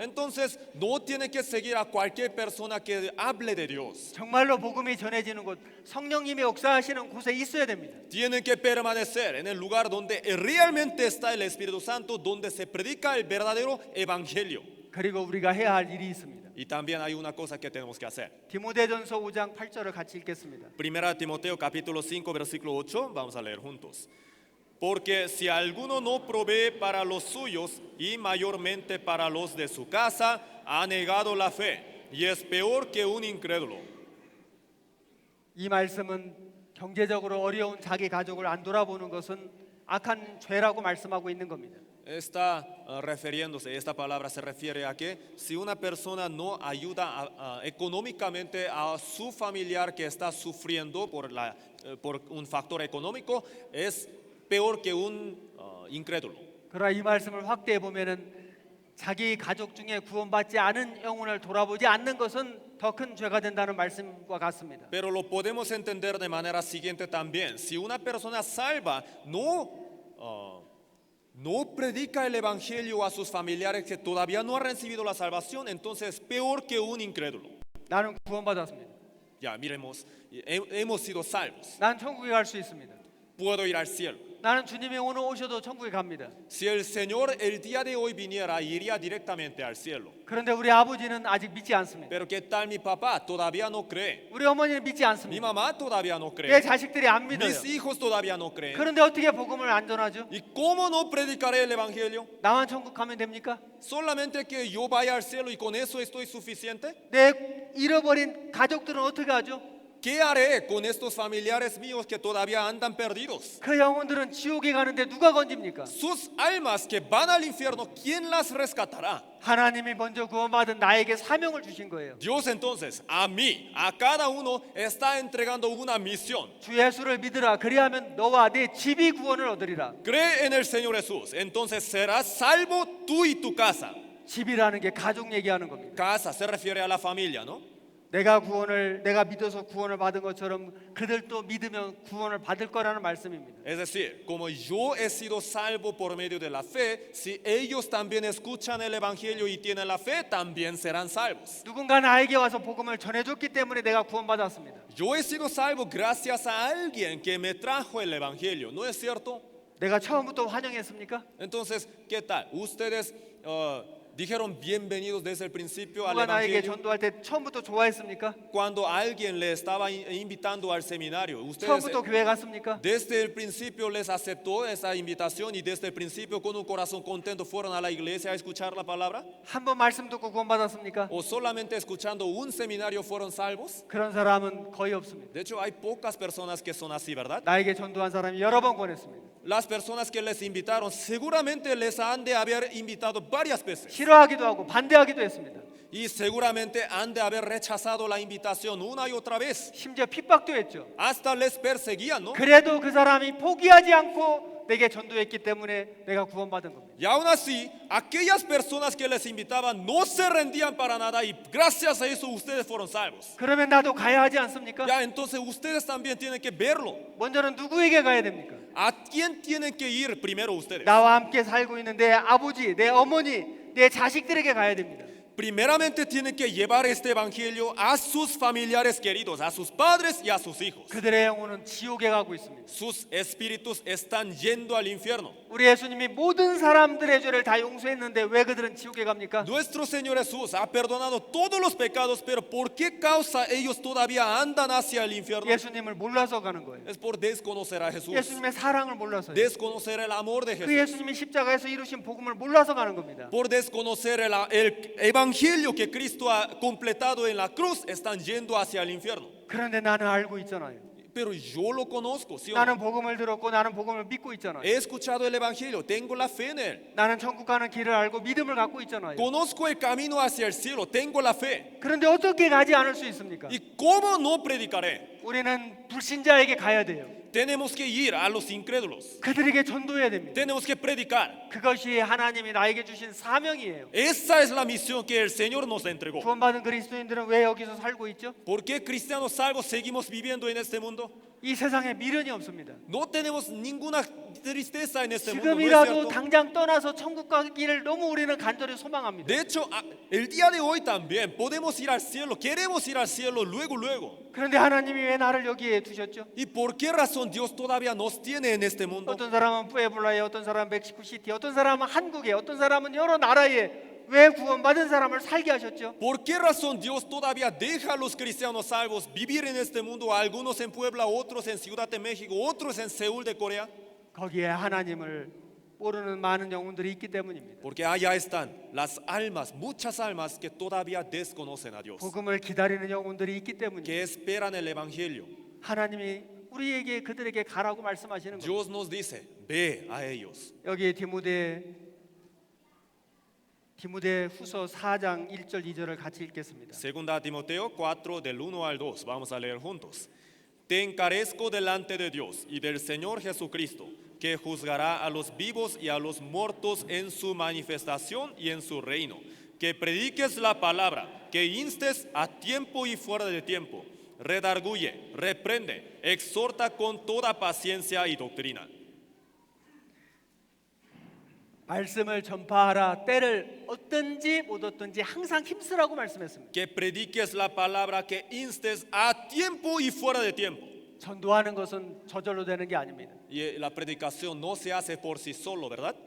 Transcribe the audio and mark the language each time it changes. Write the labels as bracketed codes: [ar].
[es] Entonces, no tiene que seguir a cualquier persona que hable de Dios. [ko] 정말로 복음이 전해지는 곳, 성령님의 역사하시는 곳에 있어야 됩니다. [es] Tienen que permanecer en el lugar donde realmente está el Espíritu Santo, donde se predica el verdadero evangelio. [ko] 그리고 우리가 해야 할 일이 있습니다. [es] Y también hay una cosa que tenemos que hacer. [ko] 디모데전서 5장 8절을 같이 읽겠습니다. [es] Primera Timoteo capítulo 5 versículo 8, vamos a leer juntos. Porque si alguno no provee para los suyos y mayormente para los de su casa, ha negado la fe y es peor que un incrédulo. [ko] 이 말씀은 경제적으로 어려운 자기 가족을 안 돌아보는 것은 악한 죄라고 말씀하고 있는 겁니다. [es] Está refiriéndose, esta palabra se refiere a que si una persona no ayuda económicamente a su familiar que está sufriendo por un factor económico, es peor que un incrédulo. [ko] 그러나 이 말씀을 확대해 보면은 자기 가족 중에 구원받지 않은 영혼을 돌아보지 않는 것은 더 큰 죄가 된다는 말씀과 같습니다. [es] Pero lo podemos entender de manera siguiente también. Si una persona salva no predica el evangelio a sus familiares que todavía no han recibido la salvación, entonces es peor que un incrédulo. [ko] 나는 구원받았습니다. [es] Ya, miremos, hemos sido salvos. [ko] 난 천국에 갈 수 있습니다. [es] Puedo ir al cielo. [ko] 나는 주님이 오늘 오셔도 천국에 갑니다. [es] Si el Señor el día de hoy viniera, iría directamente al cielo. [ko] 그런데 우리 아버지는 아직 믿지 않습니다. [es] Pero ¿qué tal mi papá? Todavía no cree. [ko] 우리 어머니는 믿지 [es] Mi [ko] 않습니다. [es] mamá todavía no [ko] 내 [es] cree. [ko] 자식들이 안 믿어요. [es] Mis hijos todavía no creen. [ko] 그런데 어떻게 복음을 안 전하죠? [es] ¿Y cómo no predicaré el evangelio? [ko] 나만 천국 가면 됩니까? [es] ¿Solamente que yo vaya al cielo y con eso estoy suficiente? [ko] 내 잃어버린 가족들은 어떻게 하죠? [es] ¿Qué haré con estos familiares míos que todavía andan perdidos? [ko] 그 영혼들은 지옥에 가는데 누가 건집니까? [es] Sus almas que van al infierno, ¿quién las rescatará? [ko] 하나님이 먼저 구원받은 나에게 사명을 주신 거예요. [es] Dios entonces, a mí, a cada uno, está entregando una misión. [ko] 주 예수를 믿으라. 그리하면 너와 네 집이 구원을 얻으리라. [es] Cree en el Señor Jesús, entonces serás salvo tú y tu casa. [ko] 집이라는 게 가족 얘기하는 겁니다. [es] Casa se refiere a la familia, ¿no? [ko] 내가 믿어서 구원을 받은 것처럼 그들도 믿으면 구원을 받을 거라는 말씀입니다. [es] Es decir, como yo he sido salvo por medio de la fe, si ellos también escuchan el evangelio y tienen la fe, también serán salvos. [ko] 누군가 나에게 와서 복음을 전해줬기 때문에 내가 구원받았습니다. [es] Yo he sido salvo gracias a alguien que me trajo el evangelio, ¿no es cierto? [ko] 내가 처음부터 환영했습니까? [es] Entonces, ¿qué tal? Ustedes dijeron bienvenidos desde el principio al [ko] 누가 나에게 [es] evangelio. [ko] 전도할 때 처음부터 좋아했습니까? [es] Cuando alguien le estaba invitando al seminario, ustedes [ko] 처음부터 교회 갔습니까? [es] desde el principio les aceptó esa invitación y desde el principio con un corazón contento fueron a la iglesia a escuchar la palabra. [ko] 한 번 말씀 듣고 구원받았습니까? [es] O solamente escuchando un seminario fueron salvos. [ko] 그런 사람은 거의 없습니다. [es] De hecho, hay pocas personas que son así, ¿verdad? [ko] 나에게 전도한 사람이 여러 번 권했습니다. [es] Las personas que les invitaron seguramente les han de haber invitado varias veces [ko] 싫어하기도 하고 반대하기도 했습니다. [es] y seguramente han de haber rechazado la invitación una y otra vez. [ko] 심지어 핍박도 했죠. [es] Hasta les perseguían, ¿no? [ko] 그래도 그 사람이 포기하지 않고 내게 전도했기 때문에 내가 구원받은 겁니다. [es] Y aún así, aquellas personas que les invitaban no se rendían para nada y gracias a eso ustedes fueron salvos. [ko] 그러면 나도 가야 하지 않습니까? [es] Ya, entonces ustedes también tienen que verlo. [ko] 먼저는 누구에게 가야 됩니까? [es] ¿A quién tienen que ir primero ustedes? [ko] 나와 함께 살고 있는 내 아버지, 내 어머니, 내 자식들에게 가야 됩니다. [es] Primeramente tienen que llevar este evangelio a sus familiares queridos, a sus padres y a sus hijos. [ko] 그들의 영혼은 지옥에 가고 있습니다. [es] Sus espíritus están yendo al infierno. [ko] 우리 예수님이 모든 사람들의 죄를 다 용서했는데 왜 그들은 지옥에 갑니까? [es] Nuestro Señor Jesús ha perdonado todos los pecados, pero ¿por qué causa ellos todavía andan hacia el infierno? [ko] 예수님을 몰라서 가는 거예요. [es] Es por desconocer a Jesús, [ko] 예수님의 사랑을 몰라서요. [es] desconocer el amor de [ko] 그 [es] Jesús, [ko] 예수님이 십자가에서 이루신 복음을 몰라서 가는 겁니다. [es] por desconocer el evangelio que Cristo ha completado en la cruz, están yendo hacia el infierno. [ko] 그런데 나는 알고 있잖아요. [es] Pero yo lo conozco, ¿sí o no? [ko] 나는 복음을 들었고 나는 복음을 믿고 있잖아요. [es] He escuchado el evangelio, tengo la fe en él. [ko] 나는 천국 가는 길을 알고 믿음을 갖고 있잖아요. [es] Conozco el camino hacia el cielo, tengo la fe. [ko] 그런데 어떻게 가지 않을 수 있습니까? [es] ¿Y cómo no predicaré? [ko] 우리는 불신자에게 가야 돼요. [es] Tenemos que ir a los incrédulos. [ko] 그들에게 전도해야 됩니다. [es] Tenemos que predicar. [ko] 그것이 하나님이 나에게 주신 사명이에요. [es] Esa es la misión que el Señor nos entregó. [ko] 구원받은 그리스도인들은 왜 여기서 살고 있죠? [es] ¿Por qué cristianos salvos seguimos viviendo en este mundo? [ko] 이 세상에 미련이 없습니다. [es] No tenemos ninguna tristeza en este mundo, ¿no es [ko] 지금이라도 [es] cierto? [ko] 당장 떠나서 천국 가기를 너무 우리는 간절히 소망합니다. [es] De hecho, el día de hoy también podemos ir al cielo, queremos ir al cielo luego. [ko] 그런데 하나님이 왜 나를 여기에 두셨죠? [es] ¿Y por qué razón Dios todavía nos tiene en este mundo? [ko] 어떤 사람은 푸에블라에, 어떤 사람은 멕시코시티, 어떤 사람은 한국에, 어떤 사람은 여러 나라에 왜 구원받은 사람을 살게 하셨죠? [es] ¿Por qué razón Dios todavía deja a los cristianos salvos vivir en este mundo? Algunos en Puebla, otros en Ciudad de México, otros en Seúl de Corea. [ko] 거기에 하나님을 모르는 많은 영혼들이 있기 때문입니다. [es] Porque allá están las almas, muchas almas que todavía desconocen a Dios, [ko] 복음을 기다리는 영혼들이 있기 때문에 [es] que esperan el Evangelio. [ko] 하나님이 우리에게 그들에게 가라고 말씀하시는 거예요. [es] Dios nos dice, ve a ellos. [ko] 여기 디모데후서 4장 1절 2절을 같이 읽겠습니다. [es] Segunda Timoteo 4 del 1 al 2, vamos a leer juntos. Te encarezco delante de Dios y del Señor Jesucristo, que juzgará a los vivos y a los muertos en su manifestación y en su reino. Que prediques la palabra, que instes a tiempo y fuera de tiempo. Redarguye, reprende, exhorta con toda paciencia y doctrina. [ko] 말씀을 전파하라. 때를 얻든지 못 얻든지 항상 힘쓰라고 말씀했습니다. [es] Que prediques la palabra, que instes a tiempo y fuera de tiempo. [ko] 전도하는 것은 저절로 되는 게 아닙니다. [es] Y la predicación no se hace por sí solo, ¿verdad?